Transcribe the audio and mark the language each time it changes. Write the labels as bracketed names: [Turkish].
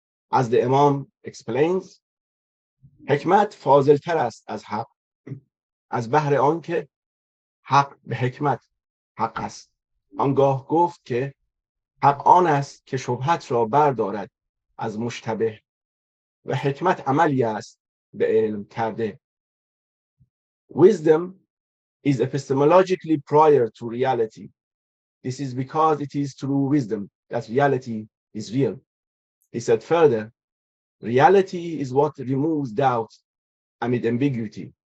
[English] As the Imam explains, [Persian] hikmat فاضل‌تر است از حق از بهر آنکه حق به حکمت حق است. آنگاه گفت که حق آن است که شبهت را بردارد از مشتبه و حکمت عملی است به علم کرده. [English] Wisdom is epistemologically prior to reality. This is because it is through wisdom that reality is real. He said further, reality is what removes doubt amid ambiguity.